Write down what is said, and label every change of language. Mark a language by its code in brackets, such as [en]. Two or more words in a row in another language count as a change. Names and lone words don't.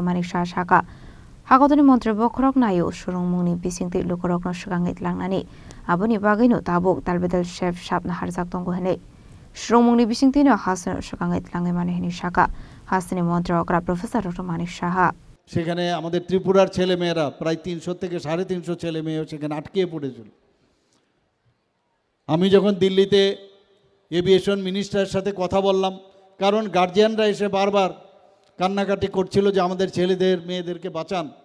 [trp] Manik Shahaka Hagodoni Montre Bokrok Nayo Shurungmuni Bisingti Lukorok no Shugangit Langnani Aboni Bagino Tabuk Talbedel Chef Shap na Harzak Tongohene Shurungmuni Bisingti no Hasan Shugangit Langemani Shaka Hasani Montre Okra Professor Dr. Manik Shaha [bn] সেখানে আমাদের ত্রিপুরার ছেলেমেয়েরা প্রায় 300 থেকে 350 ছেলেমেয়ে সেখানে আটকে পড়েছিল। আমি যখন দিল্লিতে এভিয়েশন মিনিস্টারের সাথে কথা বললাম, কারণ গার্জিয়ানরা এসে বারবার কান্নাকাটি করছিল যে আমাদের ছেলেদের মেয়েদেরকে বাঁচান,